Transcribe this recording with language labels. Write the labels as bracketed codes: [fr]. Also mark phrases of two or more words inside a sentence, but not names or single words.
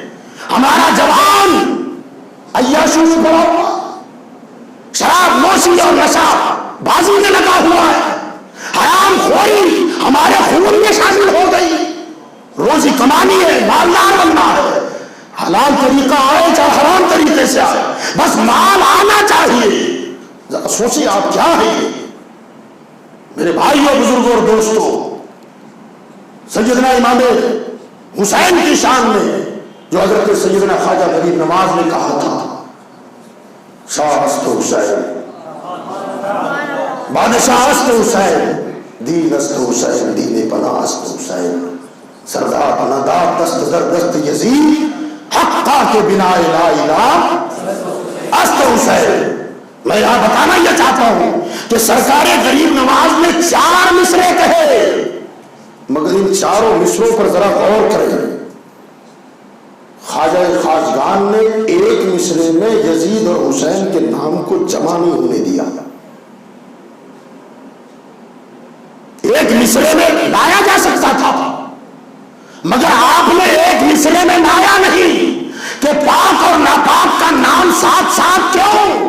[ur] ہمارا جوان عیاشی میں پڑا ہوا، شراب نوشی اور نشہ بازی میں لگا ہوا ہے، حرام خوری ہمارے خون میں شامل ہو گئی، روزی کمانی ہے، مالدار بننا ہے، حلال طریقہ آئے چاہے حرام طریقے سے آئے، بس مال آنا چاہیے۔ ذرا سوچیے آپ کیا ہے یہ؟ میرے بھائیوں، بزرگوں اور دوستوں، سیدنا امام حسین کی شان میں جو حضرت سیدنا خواجہ غریب نواز نے کہا تھا، [fa] شاہ است حسین، بادشاہ است حسین، دین است حسین دین پناہ است حسین، سردار پناہ دست در دست یزید، حقا کے بنا لا الہ است حسین۔ [ur] میں یہاں بتانا یہ چاہتا ہوں کہ سرکار غریب نواز نے 4 مصرے کہے، مگر ان چاروں مصروں پر ذرا غور کریں۔ خواجہ خواجگان نے ایک مصرے میں یزید اور حسین کے نام کو جمع نہیں ہونے دیا، ایک مصرے میں لایا جا سکتا تھا، مگر آپ نے ایک مصرے میں لایا نہیں کہ پاک اور ناپاک کا نام ساتھ ساتھ کیوں؟